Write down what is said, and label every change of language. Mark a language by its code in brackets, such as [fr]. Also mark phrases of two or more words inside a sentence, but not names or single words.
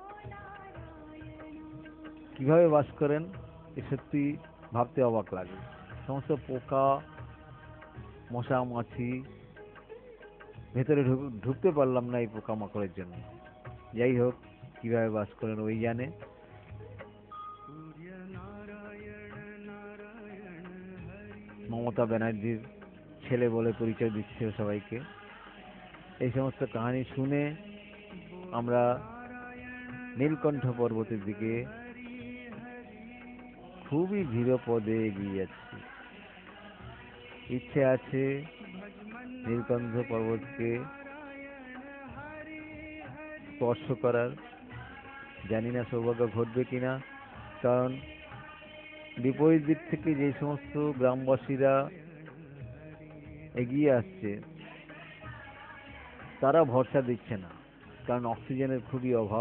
[bn] কিভাবে বাস করেন এ সত্যি ভাবতে অবাক লাগে। সমস্ত পোকা, মশা মাছি, ভেতরে ঢুকতে পারলাম না এই পোকামাকড়ের জন্য। যাই হোক, কিভাবে বাস করেন ওই জানে। [sa] सूर्य नारायण नारायण हरि [bn] মমতা ব্যানার্জির ছেলে বলে পরিচয় দিচ্ছে সবাইকে। এই সমস্ত কাহিনী শুনে আমরা নীলকণ্ঠ পর্বতের দিকে খুবই ধীর পদে এগিয়ে যাচ্ছি। ইচ্ছে আছে নীলকণ্ঠ পর্বতকে স্পর্শ করার, জানি না সৌভাগ্য ঘটবে কিনা, কারণ বিপরীত দিক থেকে যে সমস্ত গ্রামবাসীরা এগিয়ে আসছে তারা ভরসা দিচ্ছে না, কারণ অক্সিজেনের খুবই অভাব।